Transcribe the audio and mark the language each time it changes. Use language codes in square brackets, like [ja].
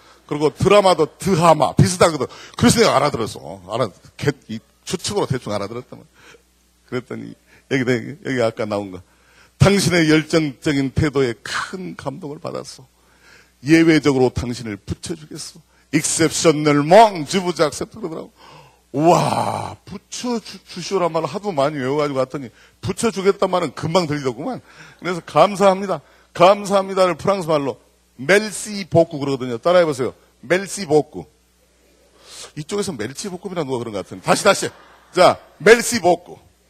[ko] 그리고 드라마도 드하마 비슷하거든. 그래서 내가 알아들었어. 추측으로 대충 알아들었단 말이야. 그랬더니 여기 아까 나온 거. 당신의 열정적인 태도에 큰 감동을 받았어. 예외적으로 당신을 붙여주겠어. [fr] exceptionnellement je vous accepte [ko] 그러더라고. 우와, 붙여주시오란 말을 하도 많이 외워가지고 갔더니 붙여주겠단 말은 금방 들리더구만. 그래서 감사합니다. 감사합니다를 프랑스 말로 멜시 복구 그러거든요. 따라해보세요. 멜시 복구. 이쪽에서 멜치 볶음이라 누가 그런 것 같은데. 다시. 자, 멜시 복구.